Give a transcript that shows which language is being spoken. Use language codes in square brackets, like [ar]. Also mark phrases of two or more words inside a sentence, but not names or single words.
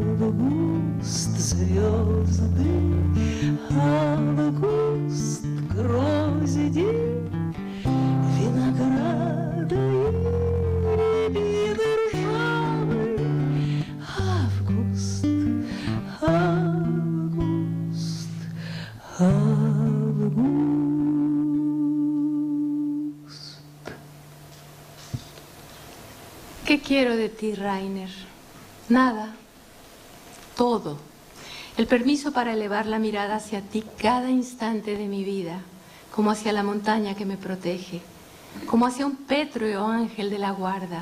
[ru] Август, звезды, август, грозди, винограда и рябины ржавы. Август, август, август. [es] ¿Qué quiero de ti, Rainer? Nada, todo. El permiso para elevar la mirada hacia ti cada instante de mi vida, como hacia la montaña que me protege, como hacia un pétreo ángel de la guarda.